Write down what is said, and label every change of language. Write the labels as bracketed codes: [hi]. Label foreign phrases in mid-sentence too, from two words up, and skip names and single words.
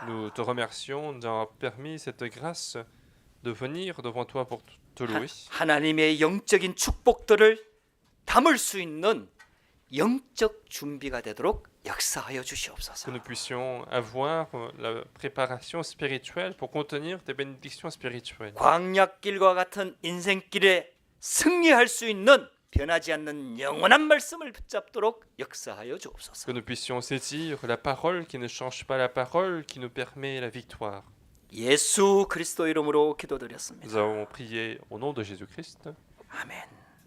[fr] Nous te remercions de nous avoir permis cette grâce de venir devant toi pour te louer. [ko] 하나님의 영적인 축복들을 담을 수 있는 영적 준비가 되도록 역사하여 [fr] Que [ko] 주시옵소서. [fr] nous puissions avoir la préparation spirituelle pour contenir tes bénédictions spirituelles. [ko] 광약길과 같은 인생길에 승리할 수 있는 변하지 않는 영원한 말씀을 붙잡도록 역사하여 주옵소서. [fr] Que nous puissions saisir la parole qui ne change pas, la parole qui nous permet la victoire. [ko] 예수 그리스도 이름으로 [fr] Nous [ko] 기도드렸습니다. [fr] avons prié au nom de Jésus-Christ. [ko] 아멘.